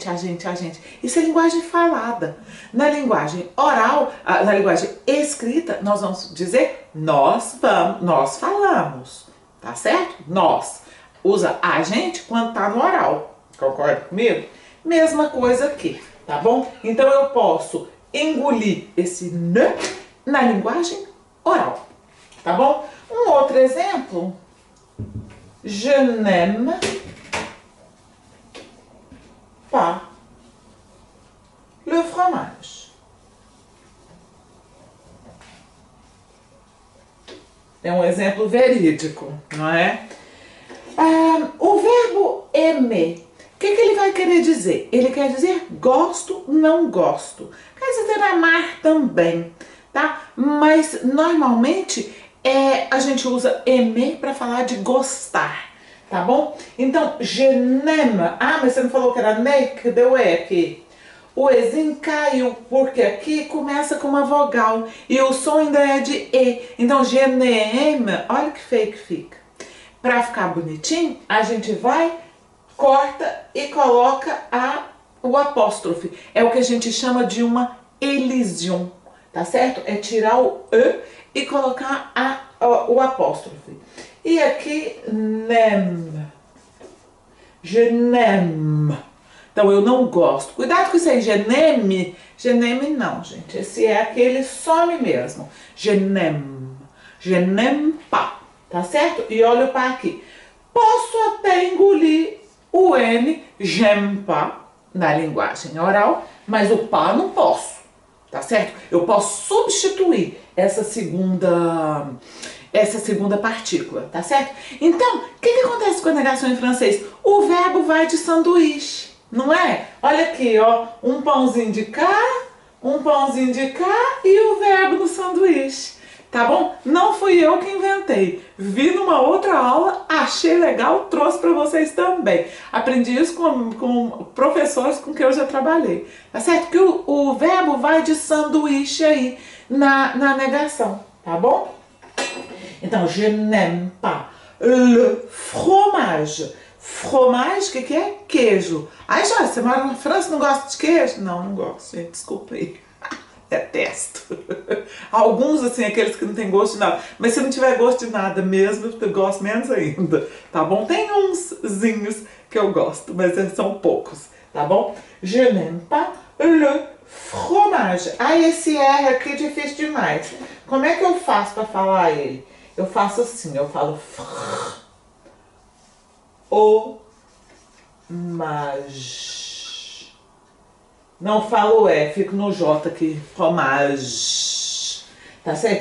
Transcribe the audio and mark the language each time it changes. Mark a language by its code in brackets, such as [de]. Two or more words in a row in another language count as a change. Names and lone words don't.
[pt] Isso é linguagem falada. Na linguagem oral, na linguagem escrita, nós vamos dizer nós falamos, tá certo? Nós. Usa a gente quando tá no oral. Concorda comigo? Mesma coisa aqui, tá bom? Então eu posso engolir esse ne na linguagem oral, tá bom? Um outro exemplo. [fr] Je n'aime pas le fromage. [pt] É um exemplo verídico, não é? O verbo aimer, o que ele vai querer dizer? Ele quer dizer gosto, não gosto. Quer dizer amar também, tá? Mas normalmente a gente usa aimer para falar de gostar, tá bom? Então, [fr] je n'aime. [pt] Ah, mas você não falou que era ne? Que deu aqui? O ezinho caiu, porque aqui começa com uma vogal e o som ainda é de e. Então, [fr] je n'aime, [pt] olha que feio que fica. Para ficar bonitinho, a gente vai, corta e coloca o apóstrofe. É o que a gente chama de uma elision, tá certo? É tirar o e e colocar o apóstrofe. E aqui, [fr] n'aime. Je n'aime. [pt] Então, eu não gosto. Cuidado com isso aí, [fr] je n'aime. Je n'aime [pt] não, gente. Esse é aquele some mesmo. [fr] Je n'aime. Je n'aime pas. [pt] Tá certo? E olha o pá aqui. Posso até engolir o N, [fr] j'aime pas, [pt] na linguagem oral, mas o pá não posso. Tá certo? Eu posso substituir essa segunda partícula, tá certo? Então, o que acontece com a negação em francês? O verbo vai de sanduíche, não é? Olha aqui, ó, um pãozinho de cá e o verbo no sanduíche. Tá bom? Não fui eu que inventei. Vi numa outra aula, achei legal, trouxe para vocês também. Aprendi isso com professores com quem eu já trabalhei. Tá certo? Que o verbo vai de sanduíche aí na negação. Tá bom? Então, [fr] je n'aime pas le fromage. [pt] Fromage, o que é? Queijo. Ai, Jorge, você mora na França e não gosta de queijo? Não, não gosto, gente. Desculpa aí. Detesto. Alguns, assim, aqueles que não tem gosto de nada. Mas se não tiver gosto de nada mesmo, eu gosto menos ainda. Tá bom? Tem unszinhos que eu gosto, mas são poucos. Tá bom? [fr] Je n'aime pas le fromage. [pt] Ai, esse R aqui é difícil demais. Como é que eu faço pra falar ele? Eu faço assim, eu falo fromage. Não falo E, fico no J aqui, fromage, tá certo?